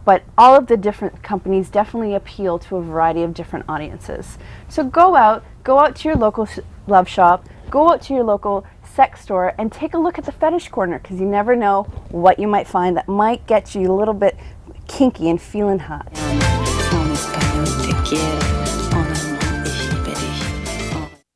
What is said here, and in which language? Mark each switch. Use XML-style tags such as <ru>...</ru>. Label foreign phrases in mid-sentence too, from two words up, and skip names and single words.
<en>But all of the different companies definitely appeal to a variety of different audiences. So go out to your local love shop, go out to your local sex store and take a look at the fetish corner, because you never know what you might find that might get you a little bit kinky and feeling hot.</en> <es>En español te quiero,</es> <fr>en allemand</fr> <de>ich liebe dich.</de>